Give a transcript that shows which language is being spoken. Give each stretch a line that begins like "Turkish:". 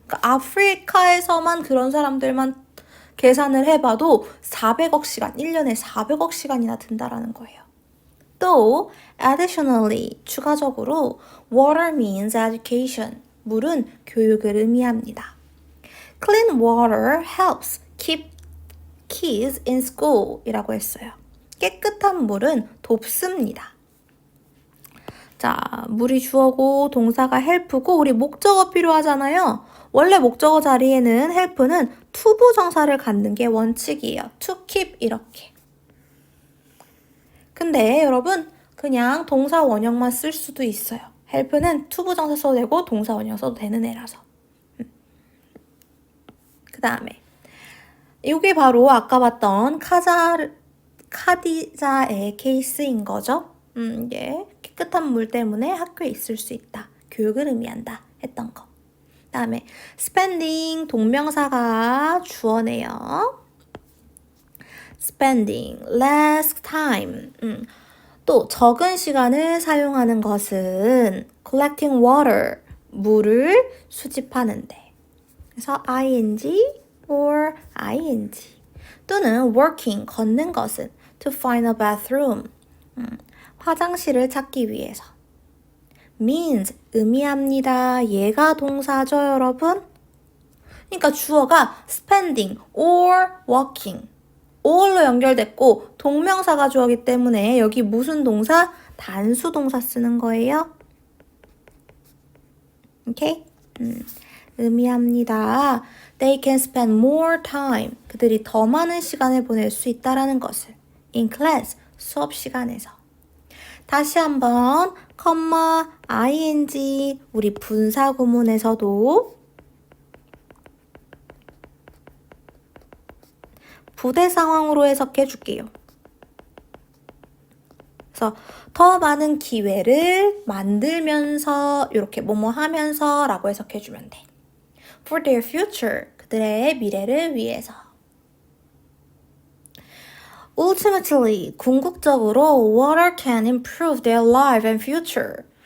Korean: 그러니까 아프리카에서만 그런 사람들만 계산을 해봐도 400억 시간, 1년에 400억 시간이나 든다라는 거예요. 또
English: additionally,
Korean: 추가적으로
English: water means education,
Korean: 물은 교육을 의미합니다.
English: Clean water helps keep kids in school
Korean: 이라고 했어요. 깨끗한 물은 돕습니다. 자, 물이 주어고 동사가 help고 우리 목적어 필요하잖아요. 원래 목적어 자리에는 help는 투부정사를 갖는 게 원칙이에요.
English: to keep
Korean: 이렇게. 근데 여러분 그냥 동사 원형만 쓸 수도 있어요. help는 투부정사 써도 되고 동사 원형 써도 되는 애라서. 그 다음에 이게 바로 아까 봤던 카디자의 케이스인 거죠. 이게 깨끗한 물 때문에 학교에 있을 수 있다. 교육을 의미한다 했던 거. 그 다음에 spending 동명사가 주어네요.
English: spending less time.
Korean: 또 적은 시간을 사용하는 것은
English: collecting water
Korean: 물을 수집하는데. 그래서
English: ing or ing
Korean: 또는
English: working
Korean: 걷는 것은
English: to find a bathroom
Korean: 화장실을 찾기 위해서. means 의미합니다. 얘가 동사죠, 여러분? 그러니까 주어가 spending or working or로 연결됐고 동명사가 주어기 때문에 여기 무슨 동사? 단수 동사 쓰는 거예요. 오케이? 의미합니다.
English: They can spend more time.
Korean: 그들이 더 많은 시간을 보낼 수 있다라는 것을.
English: In class,
Korean: 수업 시간에서. 다시 한번, ing, 우리 분사 구문에서도 부대 상황으로 해석해 줄게요. 그래서 더 많은 기회를 만들면서 이렇게 뭐뭐 하면서 라고 해석해 주면 돼.
English: For their future,
Korean: 그들의 미래를 위해서.
English: Ultimately,
Korean: 궁극적으로
English: water can improve their life and future.